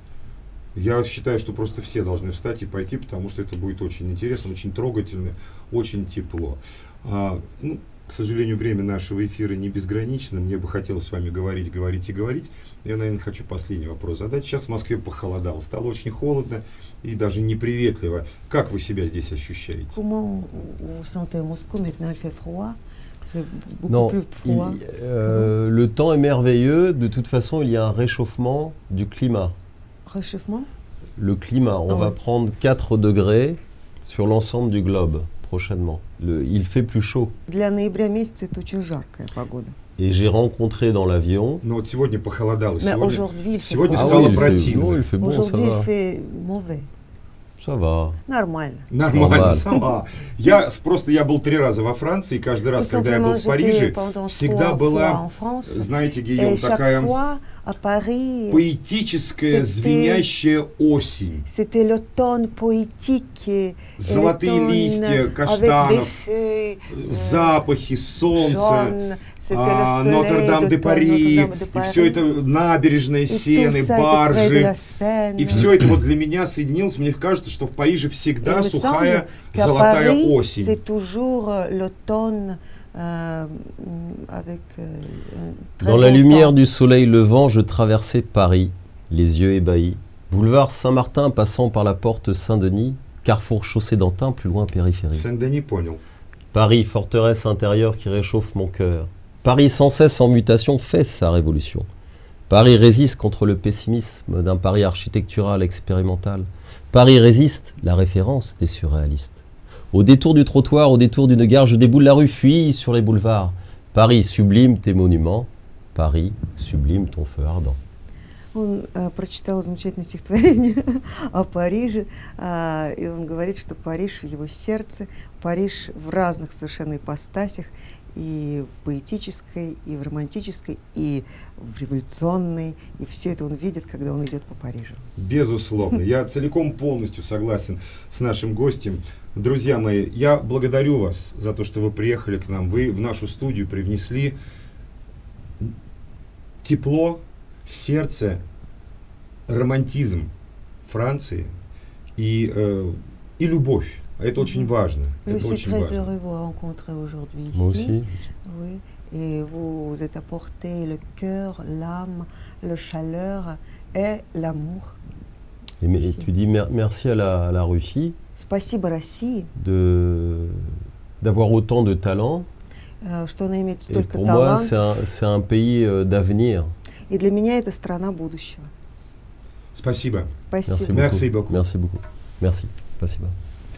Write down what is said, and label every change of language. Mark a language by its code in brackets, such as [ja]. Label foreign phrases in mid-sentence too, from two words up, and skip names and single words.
[ru] Я считаю, что просто все должны встать и пойти, потому что это будет очень интересно, очень трогательно, очень тепло. Ну, к сожалению, время нашего эфира не безгранично. Мне бы хотелось с вами говорить. Я, наверное, хочу последний вопрос задать. Сейчас в Москве похолодало, стало очень холодно и даже неприветливо. Как вы себя здесь ощущаете? [fr] Comment vous sentez à Moscou maintenant? Il fait froid, il fait beaucoup Non, plus froid. le temps est merveilleux. De toute façon, il y a un réchauffement du climat. Réchauffement? Le climat, on Ah va ouais. prendre 4 degrés sur l'ensemble du globe prochainement. Il fait plus chaud. [ru] Для ноября месяца это очень жаркая погода. [fr] Et j'ai rencontré dans l'avion... [ru] Но вот сегодня похолодало. [fr] Mais [ru] Сегодня, [fr] aujourd'hui, il fait [ru] сегодня [fr] froid. [ru] стало [fr] il [ru] противно. [fr] fait, non, il fait bon, ça Aujourd'hui, va. il fait mauvais. Ça va. [ru] Нормально. Нормально, Нормально. сама. Просто я был 3 раза во Франции, и каждый раз, [fr] Tout [ru] когда я был [fr] simplement, [ru] в Париже, [fr] j'étais pendant [ru] всегда [fr] 3 fois [ru] была, [fr] en France. [ru] знаете, [fr] Et [ru] Гийом, [fr] chaque [ru] такая [fr] fois, à Paris, [ru] поэтическая, [fr] c'était- [ru] звенящая осень. [fr] c'était l'automne poétique. Et [ru] Золотые [fr] l'automne [ru] листья [fr] avec des [ru] каштанов, [fr] feuilles, [ru] запахи, солнце, [fr] jaunes. C'était le soleil [ru] Нотр-Дам-де-Пари, [fr] Notre-Dame-de-Paris. [ru] и все это набережная [fr] Et tout [ru] Сены, [fr] ça était près de la [ru] баржи. [fr] Seine. [ru] И все это вот для меня соединилось. Мне кажется, что в Париже [fr] Il [ru] всегда [fr] me [ru] сухая, [fr] semble qu'à [ru] золотая [fr] Paris, [ru] осень. [fr] c'est toujours l'automne avec un très Dans la beau lumière temps. du soleil levant, je traversais Paris, les yeux ébahis. Boulevard Saint-Martin passant par la porte Saint-Denis, carrefour chaussée d'Antin, plus loin périphérie. Сен-Дени понял. Paris, forteresse intérieure qui réchauffe mon cœur. Paris sans cesse en mutation fait sa révolution. Paris résiste contre le pessimisme d'un Paris architectural expérimental. Paris résiste, la référence des surréalistes. Au détour du trottoir, au détour d'une gare, je déboule la rue, fuis sur les boulevards. Paris, sublime tes monuments. Paris, sublime ton feu ardent. [ru] Он прочитал замечательное стихотворение о Париже, и он говорит, что Париж в его сердце, Париж в разных совершенно ипостасях, и в поэтической, и в романтической, и в революционной, и все это он видит, когда он идет по Парижу. Безусловно. Я целиком полностью согласен с нашим гостем. Друзья мои, я благодарю вас за то, что вы приехали к нам. Вы в нашу студию привнесли тепло, сердце, романтизм Франции и любовь. Это очень важно. [fr] Je [ru] Это [fr] suis [ru] очень [fr] très [ru] важно. [fr] heureux de vous rencontrer aujourd'hui ici. Moi aussi. Oui, et vous êtes apporté le cœur, l'âme, la chaleur et l'amour. Mais Merci. tu dis merci à la Russie [ru] Спасибо России, [fr] d'avoir autant de talent. [ru] что она имеет [fr] Et [ru] столько [fr] pour moi, [ru] талантов. [fr] c'est un pays d'avenir. [ru] И для меня это страна будущего. Спасибо. Спасибо. [fr] Merci beaucoup. Merci beaucoup. Merci beaucoup. Merci. [ru] Спасибо.